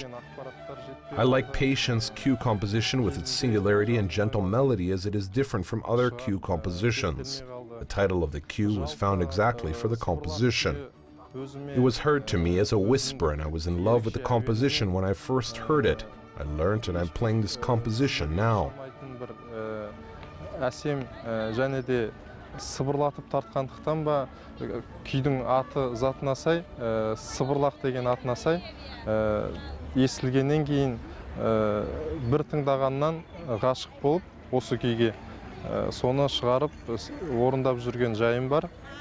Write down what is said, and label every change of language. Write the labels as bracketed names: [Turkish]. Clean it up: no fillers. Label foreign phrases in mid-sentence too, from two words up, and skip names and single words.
[English] I like Patience cue composition with its singularity and gentle melody, as it is different from other cue compositions. The title of the cue was found exactly for the composition. It was heard to me as a whisper, and I was in love with the composition when I first heard it. I learned, and I'm playing this composition now. [Kazakh] Сыбырлатып тартқандықтан ба, күйдің аты затына сай, сыбырлақ деген атына сай, естілгеннен кейін бір тыңдағаннан ғашық болып, осы күйге соны шығарып, орындап жүрген жайым бар.